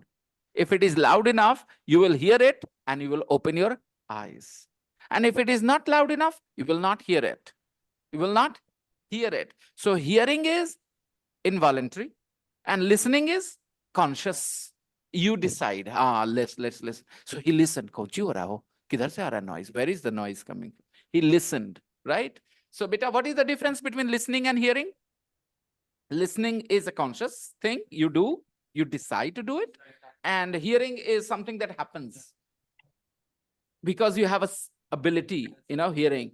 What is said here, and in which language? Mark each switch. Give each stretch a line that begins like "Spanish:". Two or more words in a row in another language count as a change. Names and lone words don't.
English: If it is loud enough, you will hear it and you will open your eyes. And if it is not loud enough, you will not hear it. You will not hear it. So hearing is involuntary and listening is conscious. You decide, let's listen. So he listened.
Hindi: कौची हो रहा हो? किधर से आ रहा noise?
English: Where is the noise coming from? He listened, right? So beta, what is the difference between listening and hearing? Listening is a conscious thing you do, you decide to do it. And hearing is something that happens because you have a ability, hearing.